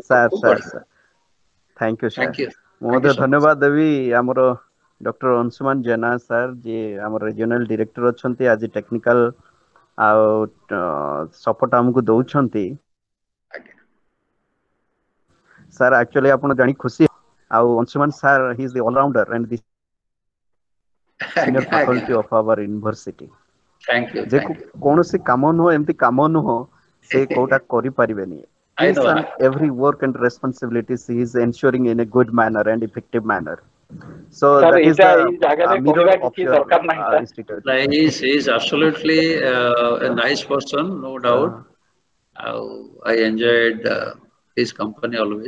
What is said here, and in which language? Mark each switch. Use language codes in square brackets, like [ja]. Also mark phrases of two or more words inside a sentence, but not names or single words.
[en] sir thank you sir [or] ମୁଁ ମଧ୍ୟ ଧନ୍ୟବାଦ ଦେବି ଆମର ଡକ୍ଟର ଅଂଶୁମାନ ଜେନା ସାର୍ ଯିଏ ଆମର [en] regional director [or] ଅଛନ୍ତି ଆଜି ଟେକ୍ନିକାଲ ଆଉ ସପୋର୍ଟ ଆମକୁ ଦଉଛନ୍ତି ସାର୍ ଆକ୍ଚୁଆଲି ଆପଣ ଜାଣି ଖୁସି ଆଉ ଅଂଶୁମାନ ସାର୍ [en] he is the allrounder and the senior faculty of our university. Thank you. [or] କୌଣସି କାମ ନୁହଁ ଏମିତି କାମ ନୁହଁ ସେ କୋଉଟା କରିପାରିବେନି [en] each and every work and responsibilities he is ensuring in a good manner and effective manner. So that is the mirror of your institute. He is absolutely a nice person, no doubt. I enjoyed his company always.